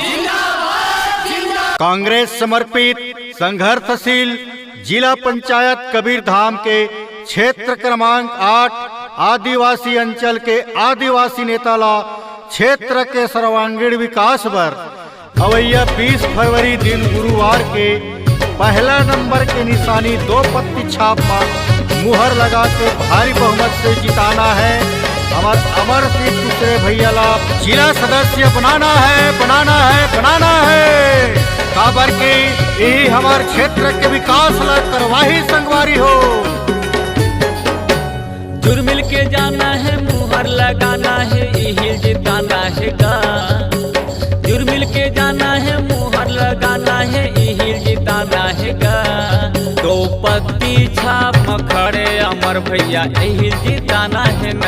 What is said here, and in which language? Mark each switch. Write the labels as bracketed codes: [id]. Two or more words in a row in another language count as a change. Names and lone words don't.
[hne] कांग्रेस समर्पित संघर्षशील जिला पंचायत कबीरधाम के क्षेत्र क्रमांक 8 आदिवासी अंचल के आदिवासी नेताला क्षेत्र के सर्वांगीण विकास पर अवैया 20 फरवरी दिन गुरुवार के पहला नंबर के निशानी 2 पत्ती छाप में मुहर लगा के भारी बहुमत से जिताना है। हमारे अमर सिंह कुशरे भैया ला जिला सदस्य बनाना है। काबर के यही हमारे क्षेत्र के विकास ला करवाही संगवारी हो। जुर मिल के जाना है, मुहर लगाना है, यही जिताना है गा। जुर मिल के जाना है, मुहर लगाना है, यही जिताना है गा। 2 पत्ती छाप में खड़े अमर भैया, यही जिताना है ना।